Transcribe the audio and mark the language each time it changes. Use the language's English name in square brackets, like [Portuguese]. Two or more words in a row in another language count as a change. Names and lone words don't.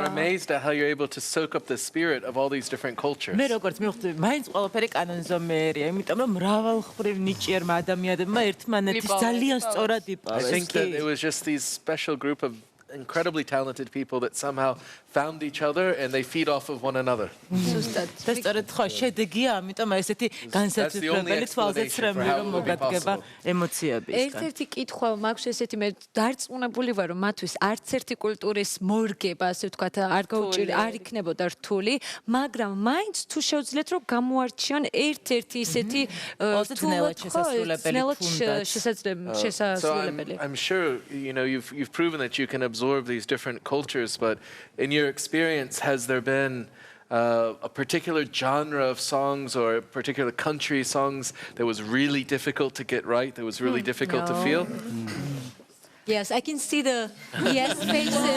[English] We're amazed at how you're able to soak up the spirit of all these different cultures. [Georgian] მე როგორც მივხვდი, მაინც ყველაფერი კანონზომიერია, იმიტომ რომ მრავალხმოვ ნიჭიერმა ადამიანებმა ერთმანეთის ძალიან სწორად [English] I [Georgian] იპოვეს. [English] think that it was just these special group of incredibly talented people that somehow found each other and they feed off of one another. [Georgian] ზუსტად. და სწორედ ხო შედეგია, ამიტომ ესეთი განსაცვიფრებელი თვალსაჩინო რომ მოგადგება ემოციებისგან. ერთ-ერთი კითხვა მაქვს ესეთი, მე დარწმუნებული ვარ, რომ მათთვის არც ერთი კულტურის მორგება, ასე ვთქვათ, არ იქნებოდა რთული, მაგრამ მაინც თუ შეუძლიათ რომ გამოარჩიონ ერთ-ერთი ისეთი ძნელად შესაძლებელი. [English] I'm sure you've proven that you can absorb these different cultures, but in your experience, has there been a particular genre of songs or a particular country songs that was really difficult to get right, that was really difficult to feel? Yes, I can see the yes faces.